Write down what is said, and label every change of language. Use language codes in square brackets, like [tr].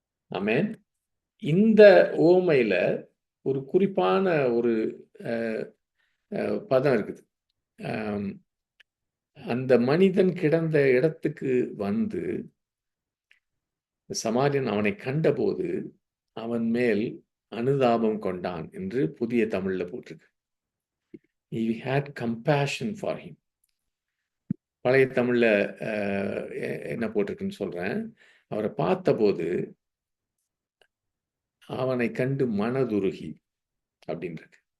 [ta] ஆமென். இந்த ஓமையில ஒரு குறிப்பான ஒரு பதம் இருக்குது. அந்த மனிதன் கிடந்த இடத்துக்கு வந்து சமாரியன் அவனை கண்டபோது அவன் மேல் அனுதாபம் கொண்டான் என்று புதிய தமிழ்ல போட்டிருக்கு. [en] He had compassion for him. [ta] பழைய தமிழ்ல என்ன போட்டிருக்குன்னு சொல்றேன். அவரை பார்த்தபோது அவனை கண்டு மனதுருகி அப்படின்றது.